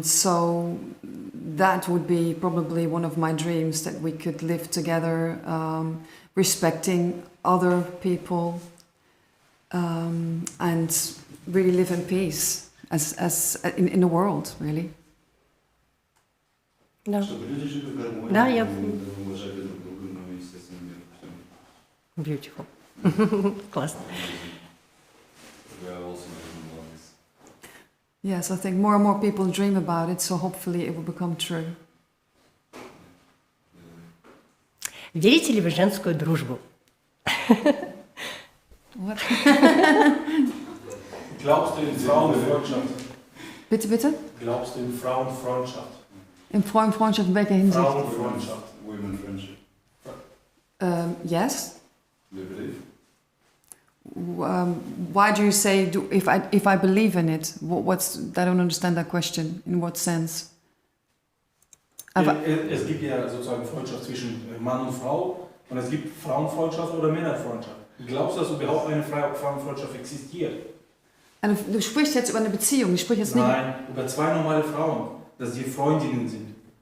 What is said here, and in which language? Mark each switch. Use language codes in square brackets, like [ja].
[en] So that would be probably one of my dreams, that we could live together, respecting other people, and really live in peace as in the world, really. [ru] Да. Чтобы люди жили в гармонии, Да, я- уважали друг друга, но, естественно, мир в всем. [en] Beautiful. [ru] Классно. [en] We are also living in this. Yes, I think more and more people dream about it, so hopefully it will become true. [ru] Верите ли вы в женскую дружбу? [en] What? [de] Glaubst du in Frauenfreundschaft? Bitte, bitte? Glaubst du in Frauenfreundschaft? In Freundschaft in welcher Hinsicht? Frauenfreundschaft. [en] Women friendship. Yes. Do you believe? Why do you say if I believe in it? What's I don't understand that question. In what sense? [de] Es gibt ja sozusagen Freundschaft zwischen Mann und Frau und es gibt Frauenfreundschaft oder Männerfreundschaft. Glaubst du, dass überhaupt eine Frauenfreundschaft existiert? Du sprichst jetzt über eine Beziehung. Ich sprich jetzt nicht. Nein, über zwei normale Frauen, dass sie Freundinnen sind.